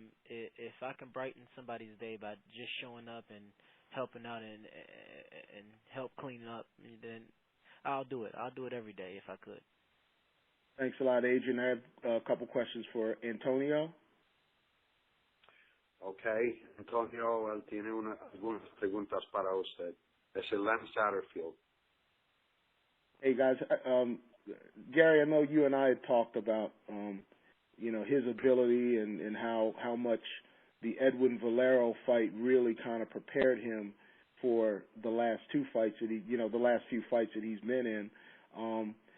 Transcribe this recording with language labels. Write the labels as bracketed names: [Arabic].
[English] If I can brighten somebody's day by just showing up and helping out and help clean up, then I'll do it. I'll do it every day if I could. Thanks a lot, Adrien. I have a couple questions for Antonio. [Spanish] Okay, Antonio, él tiene algunas preguntas para usted. Es el Lem Satterfield. [English] Hey, guys. Gary, I know you and I had talked about, his ability and how much the Edwin Valero fight really kind of prepared him for the last two fights that the last few fights that he's been in.